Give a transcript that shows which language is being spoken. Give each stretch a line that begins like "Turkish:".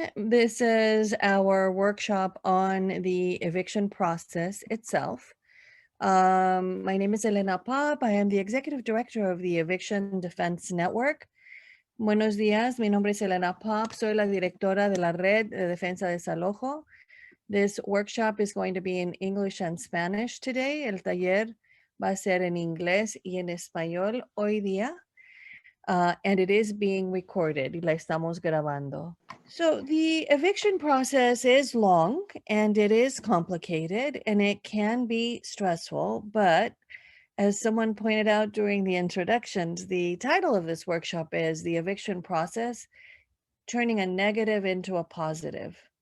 English: This is our workshop on the eviction process itself. My name is Elena Popp. I am the Executive Director of the Eviction Defense Network.
Spanish: Buenos días, mi nombre es Elena Popp. Soy la directora de la Red de Defensa de Desalojo.
English: This workshop is going to be in English and Spanish today.
Spanish: El taller va a ser en inglés y en español hoy día.
English: And it is being recorded.
Spanish: La estamos grabando.
English: So the eviction process is long and it is complicated and it can be stressful, but as someone pointed out during the introductions, the title of this workshop is The Eviction Process, Turning a Negative into a Positive.